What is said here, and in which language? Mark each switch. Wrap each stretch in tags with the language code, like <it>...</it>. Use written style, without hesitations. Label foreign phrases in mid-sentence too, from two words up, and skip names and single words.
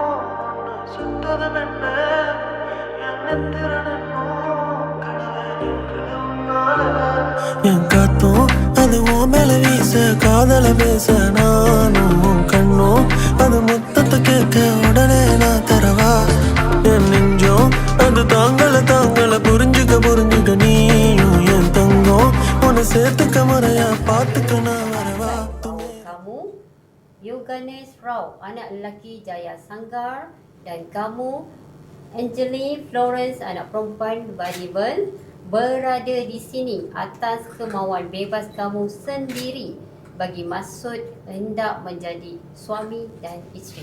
<ta>உன்னை சுத்ததும் என்ன என் நெத்திரனும் கனவே நிற்குது உன்னால என் காத்தும் அது உன் மேல வீச காதல பேச நானும் கண்ணும் அது மொத்தத்தை கேட்க உடனே நான் தரவா என் நெஞ்சம் அது தாங்கள புரிஞ்சுக்க நீயும் என் தங்கம் உன்னை சேர்த்துக்க முறையா பார்த்துக்க நான் வரவா.</ta> <ms>Kamu Yoganes Rao, anak lelaki Jaya Sanggar, dan kamu Angeline Florence, anak perempuan Variable, berada di sini atas kemauan bebas kamu sendiri bagi maksud hendak menjadi suami dan isteri.</ms>